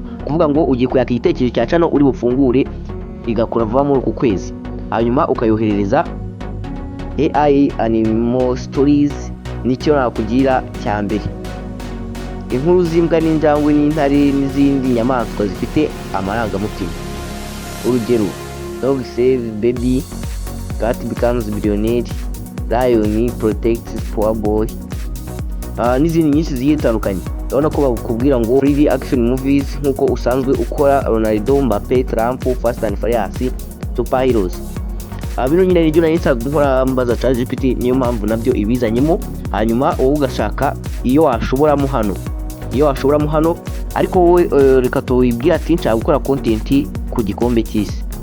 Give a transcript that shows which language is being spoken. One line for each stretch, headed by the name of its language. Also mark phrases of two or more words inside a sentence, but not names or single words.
Kinyarwanda: Kuvuga ngo ugiye kuyaka igitekerezo cya channel uri bufungure igakora vuba muri uku kwezi. Hanyuma ukayoherereza AI Animal Stories, nicyo nakugira cya mbere. Inkuru z'imbwa n'injangwe n'intare n'izindi nyamaswa zifite amarangamutima. Urugero:
English: dog save baby, cat becomes billionaire, lion protects poor boy,
Kinyarwanda: n'izindi nyinshi zigiye zitandukanye. Urabona ko bakubwira ngo
English: free action movies
Kinyarwanda: nkuko usanzwe ukora Ronaldo, Mbappe, Trump, Fast and Furious, superheroes. Bino nyine nibyo nari nsanzwe nkora mbaza ChatGPT, niyo mpamvu nabyo ibizanyemo. Hanyuma wowe ugashaka iyo washoboramo hano, ariko wowe reka tuwibwira ati nshaka gukora content ku gikombe cy'isi.